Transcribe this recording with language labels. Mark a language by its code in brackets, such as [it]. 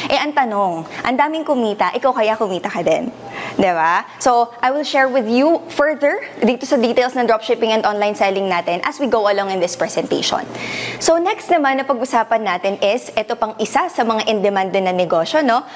[tl] Ang tanong, ang daming kumita, ikaw kaya kumita ka din? Diba? [en] So, I will share with you further [tl] dito sa [en] details ng dropshipping and online selling natin as we go along in this presentation. [tl] So, next naman na pag-usapan natin is, ito pang isa sa mga in-demand na negosyo, no?